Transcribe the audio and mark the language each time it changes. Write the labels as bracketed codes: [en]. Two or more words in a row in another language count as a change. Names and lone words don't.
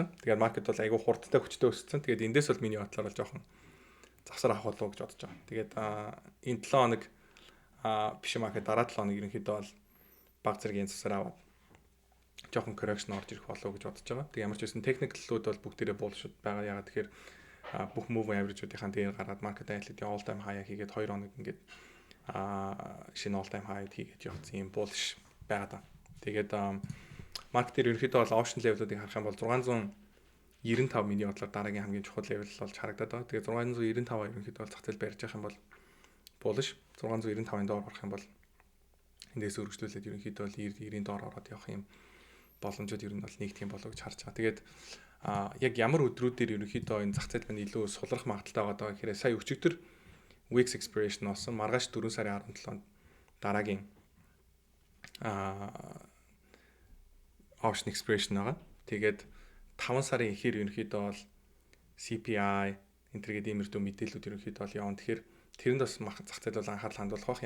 [mn] Тэгээд маркет бол айгүй хурдтай хүчтэй өссөн. Тэгээд эндээс бол миний бодлоор бол жоохон завсар авах болов уу гэж бодож байгаа. Тэгээд энэ 7 хоног биш маркет дараа 7 хоног ерөнхийдөө бол баг зэргийн завсар аваад жоохон correction орж ирэх болов уу гэж бодож байгаа. Тэг ямар ч байсан техникэлүүд бол бүгдээрээ bullshit байгаа. Ягаад тэгэхээр бүх [en] moving average- [mn] уудынхаа дээр гаргаад [en] market analytics all time high [mn] хийгээд 2 хоног ингээд шинэ [en] all time high [mn] хийгээд явсан юм bullish байгаа. Тэгээд маркет дээр ерөнхийдөө бол [en] option level- [mn] уудыг харах юм бол 695 миний бодлоор дараагийн хамгийн чухал level болж харагдаад байгаа. Тэгээд 695 ерөнхийдөө бол зах зээл барьж явах юм бол bullish, 695-ын доор орох юм бол эндээс өргөжлүүлээд ерөнхийдөө бол 90-ийн доор ороод явах юм боломжууд ер нь бол нэгдэх юм болов уу гэж харж байгаа. Тэгээд яг ямар өдрүүдээр ерөнхийдөө энэ зах зээл маань илүү сулрах магадaltaй байгаа гэхээр сая өчигдөр [en] weeks expiration [mn] болсон. Маргааш 4 сарын 17-нд дараагийн [en] option expiration [mn] байгаа. Тэгээд 5 сарын эхээр ерөнхийдөө бол CPI энтергээд иймэрдүү мэдээлэлүүд ерөнхийдөө бол явна. Тэгэхээр тэрэнд бас зах зээл бол анхаарал хандуулах бах.